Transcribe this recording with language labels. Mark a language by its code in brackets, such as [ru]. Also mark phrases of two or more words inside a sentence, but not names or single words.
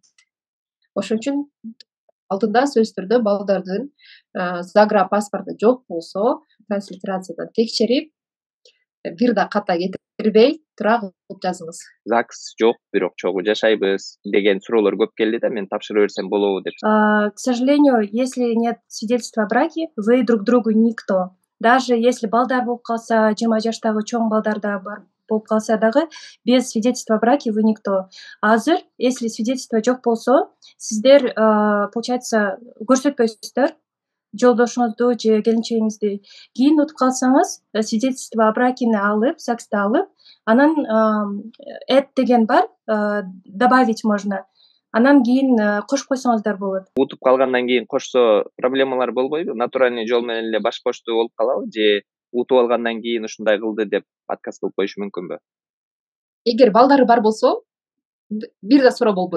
[ky] Ошон үчүн алдында сөзсүз түрдө балдардын загранпаспорту жок болсо, транслитерациядан текшерип, бир да ката кетирбей, туура кылып жазыңыз. ЗАГС жок, бирок чогуу жашайбыз деген суроолор көп келди да, мен тапшыра берсем болобу деп. [ru] К сожалению, если нет свидетельства о браке, вы друг другу никто. Даже если [ky] балдар болуп калса, 20 жаштагы чоң балдар да бар болуп калса дагы, [ru] без свидетельства о браке вы никто. [ky] Азыр, [ru] если свидетельство [ky] жок болсо, сиздер, получается, көрсөтпөйсүздөр жолдошуңузду же келинчегиңизди. Кийин утуп калсаңыз, [ru] свидетельство о бракени [ky] алып, ЗАГСты алып, анан эд деген бар, [ru] добавить можно. [ky] Анан кийин кошуп койсоңуздар болот. Утуп калгандан кийин кошсо проблемалар болбойбу? Натуральный жол менен эле баш коштуу болуп калабы же утуп алгандан кийин ушундай кылды деп отказ кылып коюшу мүмкүнбү? Эгер балдары бар болсо, бир да суроо болбойт.